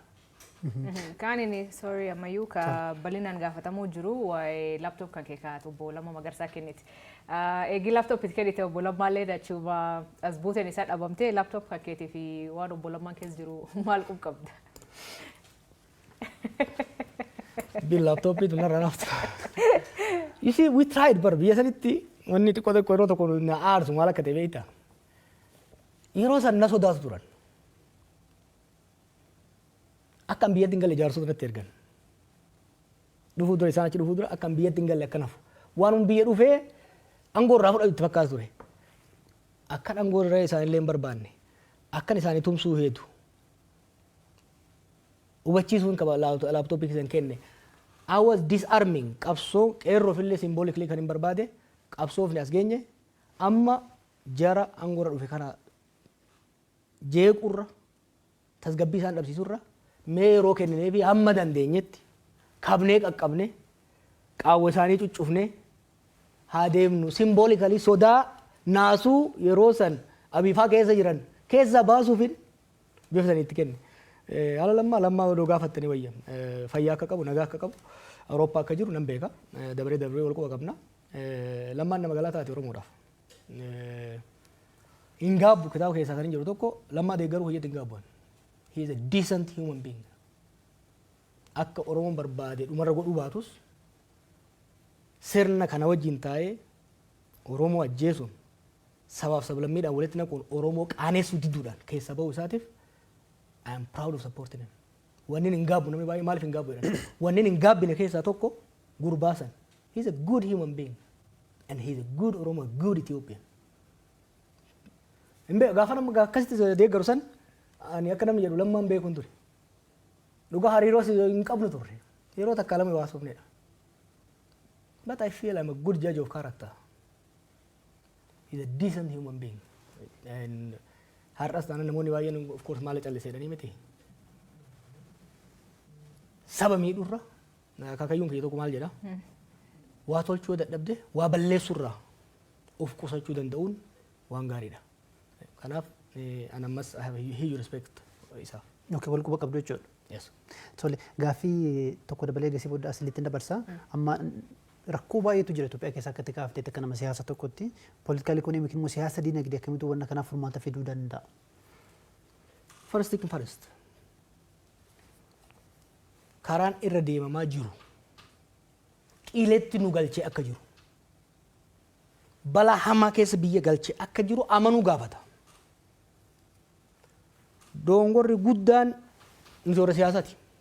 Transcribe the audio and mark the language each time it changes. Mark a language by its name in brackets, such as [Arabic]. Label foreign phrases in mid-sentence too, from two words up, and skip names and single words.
[Oromo] Kan inni sorry ammayyuu ka bal'inaan gaafatamuu jiru waa'ee laptop kan kee kaa'atu obbo Lammaa Magarsaa kenniti. Eegi laptop itti kennite obbo Lammaallee dachuuma as buuteen isaa dhabamtee laptop kan keetii fi waan obbo Lammaan keessa jiru maal qabda? Bil laptop itu narra nafta. [English] You see, we tried [Oromo] bar biyya sanitti wanni xiqqoo tokko yeroo tokko na aarsu maal akka ta'e beektaa. Yeroo san na sodaatu turan. Akkam biyyatti hin galle jaarsota irratti ergan. Dhufuu dura isaan achi dhufuu dura akkam biyyatti hin galle akka nafu. Waan biyya dhufee aangoo irraa fudhatu itti fakkaatu ture. Akkan aangoo irraa isaanillee hin barbaanne. Akkan isaanii tumsuu heetu. Hubachiisuun qaba laaptooppii keessan kenne. [English] I was disarming [Oromo] qabsoo qeerroo fillee symbolically kan hin barbaade qabsoo fi as geenye amma jara aangoo irra dhufe kana jeequrra tasgabbii isaan dhabsiisurra mee yeroo kenninee fi hamma dandeenyetti kabnee qaqqabne qaawwa isaanii cuccufne haa deemnu symbolically sodaa naasuu yeroo san abiifaa keessa jiran keessa baasuufin bifa saniitti kenne. Haala lammaa odoo gaafattanii wayya fayyaa akka qabu nagaa akka qabu Awurooppaa akka jiru nan beeka dabaree wal quba qabna lammaan nama galaa taate Oromoodhaaf. Hin gaabbu kitaaba keessaa kan hin jiru tokko lammaa deeggaruu hojjetu hin gaabbuan. [English] He is a decent human being. [Oromo] Akka Oromoon barbaade dhumarra godhuu baatus sirna kana wajjin taa'ee Oromoo ajjeesuun sabaaf sablammiidhaan walitti naquun Oromoo qaaneessuu didduudhaan keessa bahuu isaatiif [English] I am proud of supporting him. [Oromo] Wanni hin gaabbu namni baay'ee maaliif hin gaabbu jedhan. Wanni hin gaabbine keessaa tokko gurbaasan. [English] He is a good human being and he is a good Oromo, a good Ethiopian. [Oromo] Gaafa nama akkasitti deeggaru san ani akka namni jedhu lammaan beekuun ture. Dhugaa hariiroo hin qabnu turre. Yeroo takka lama waasofnedha. [English] But I feel I'm a good judge of character. He's a decent human being. [Oromo] And har'as taanaan namoonni baay'een [English] of course [Oromo] maal callisee jedhanii miti. Saba miidhurra akaakayyuun kiyya tokko maal jedha. Waa tolchuu dadhabde waa balleessurraa of qusachuu danda'uun waan gaariidha. Kanaaf an ammas [English] I have a huge respect [Oromo] isaaf. Okay, wal quba qabdu jechuudha. Yes. Tole gaaffii tokko dabalee gasii booda asilitti dabarsa. Amma rakkoo baay'eetu jira Itoophiyaa keessa akkatti kaaftee akka nama siyaasa tokkotti [English] political economic [Oromo] immoo siyaasa diinagdee akkamitti wanna kanaaf furmaata fiduu danda'a. [English] First thing first. [Oromo] Karaan irra deemamaa jiru qileetti nu galchee akka jiru balaa hamaa keessa biyya galchee akka jiru amanuu gaafata. Dongorri guddaan misoora siyaasaati.